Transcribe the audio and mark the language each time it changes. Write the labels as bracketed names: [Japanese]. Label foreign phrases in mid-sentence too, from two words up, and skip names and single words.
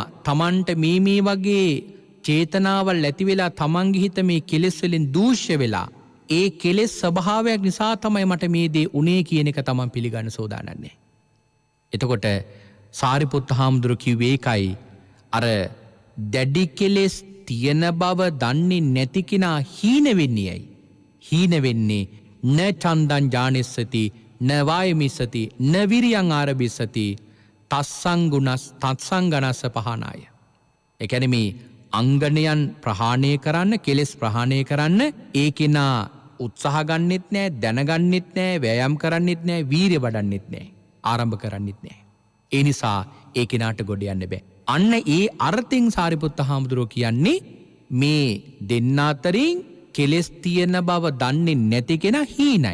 [Sinhala] තමන්ට මේ වගේ චේතනාවල් ඇති වෙලා තමන්ගේ හිත මේ කෙලෙස් වලින් දූෂ්‍ය වෙලා ඒ කෙලෙස් ස්වභාවයක් නිසා තමයි මට මේ දේ උනේ කියන එක තමන් පිළිගන්න සෝදානම් නැහැ. එතකොට සාරිපුත්ත හාමුදුරුවෝ කිව්වේ ඒකයි අර දැඩි කෙලෙස් තියෙන බව දන්නේ නැති කෙනා හීන වෙන්නේයි. හීන වෙන්නේ [Pali] න චන්දං ඥානෙස්සති න වායමිස්සති න විරියං ආරභිස්සති තත්සංගනස්ස පහනාය. [Sinhala] ඒ කියන්නේ මේ අංගණයන් ප්‍රහාණය කරන්න කෙලෙස් ප්‍රහාණය කරන්න ඒ කෙනා උත්සාහ ගන්නෙත් නැහැ, දැනගන්නෙත් නැහැ, වෑයම් කරන්නෙත් නැහැ, වීරිය වඩන්නෙත් නැහැ, ආරම්භ කරන්නෙත් නැහැ. ඒ නිසා ඒ කෙනාට ගොඩ යන්න බෑ. අන්න ඒ අර්ථයෙන් සාරිපුත්ත හාමුදුරුවෝ කියන්නේ මේ දෙන්න අතරින් කෙලෙස් තියෙන බව දන්නේ නැති කෙනා හීනයි.